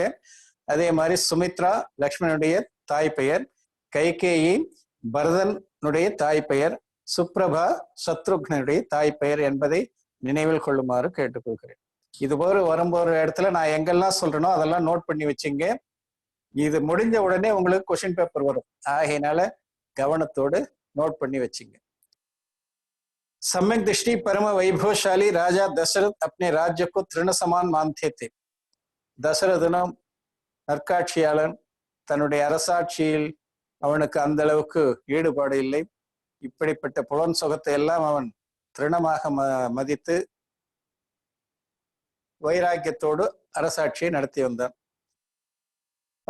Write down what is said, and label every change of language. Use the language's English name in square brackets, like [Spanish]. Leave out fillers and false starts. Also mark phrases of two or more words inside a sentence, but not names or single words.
[Tamil] அதே மாதிரி சுமித்ரா லக்ஷ்மணனுடைய தாய் பெயர், கைகேயி பரதனுடைய தாய் பெயர், சுப்ரபா சத்ருக்னுடைய தாய் பெயர் என்பதை நினைவில் கொள்ளுமாறு கேட்டுக்கொள்கிறேன். இது போல வரும்போற இடத்துல நான் எங்கெல்லாம் சொல்றேனோ அதெல்லாம் நோட் பண்ணி வச்சுங்க. இது முடிஞ்ச உடனே உங்களுக்கு क्वेश्चन பேப்பர் வரும். ஆகையினால கவனத்தோடு நோட் பண்ணி வச்சுங்க. [Hindi] सम्यक दृष्टि परम वैभवशाली राजा दशरथ अपने राज्य को तृण समान मानते थे. [Tamil] தசரதனும் நற்காட்சியாளன், தன்னுடைய அரசாட்சியில் அவனுக்கு அந்த அளவுக்கு ஈடுபாடு இல்லை. இப்படிப்பட்ட புலன் சுகத்தை எல்லாம் அவன் திருணமாக மதித்து வைராக்கியத்தோடு அரசாட்சியை நடத்தி வந்தான்.